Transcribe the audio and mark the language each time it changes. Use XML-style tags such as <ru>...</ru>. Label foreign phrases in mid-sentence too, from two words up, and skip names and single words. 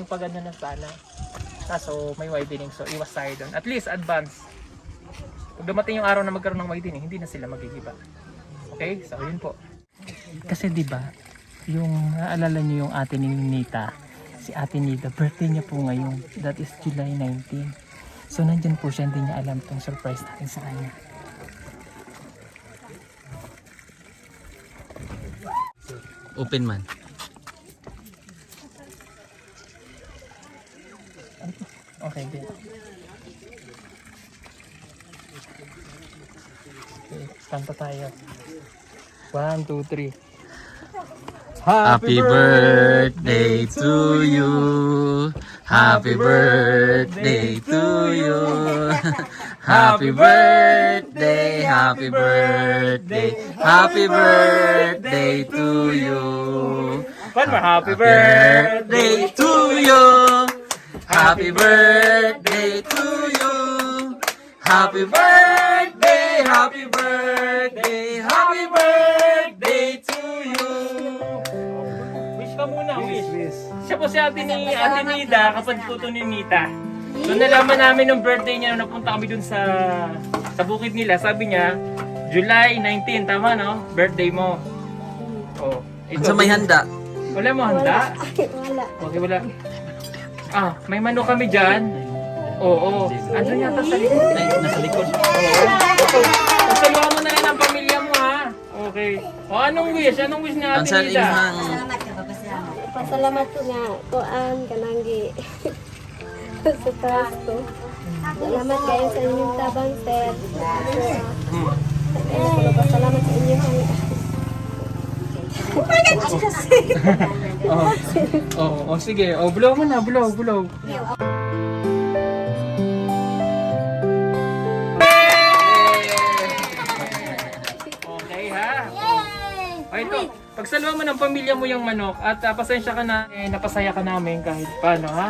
<tl>Pag ganda na sana. Kaso may widening. So, iwas tayo doon. At least advance. Pag dumating yung araw na magkaroon ng widening, hindi na sila magigiba. Okay? So, yun po. Kasi diba, yung naalala niyo yung ate ni Nita, si ate Nita, birthday niya po ngayon.</tl> <en>That is July 19.</en> <tl>So, nandyan po siya, hindi niya alam itong surprise natin sa kanya. Open man. Okay, good. Okay, kanta tayo. 1, 2, 3.</tl> <en>Happy birthday to you. Happy birthday to you. Happy birthday, happy birthday, happy birthday to you. One more, happy Birthday to you. Happy birthday to you. Happy birthday, happy birthday, happy birthday to you.</en> <tl>Wish ka muna, wish. Siya po si ate Nida, kapag po ni Nita. So nalaman namin ng birthday niya nung napunta kami dun sa bukid nila. Sabi niya, July 19, tama no? Birthday mo. Oh, Sa may handa. Wala mo handa? Wala. Okay, wala. Ah, may mano kami dyan. Oo. Andun yata sa likod. Ay, nasa likod. Pagsaluhan mo na rin ang pamilya mo ha. Okay. O anong wish? Anong wish na Ang ate sa Nida? imong</tl> <ceb>Pasalamat ko nga. Kuan kananggi. Sa taas ko. Salamat kayo sa inyong tabang, sir. Hmm. Salamat sa inyong</ceb> <tl>Sige. Blow mo na, blow. Okay ha? O ito, pagsaluhan mo ng pamilya mo yung manok at pasensya ka na, napasaya ka namin kahit paano ha?</tl>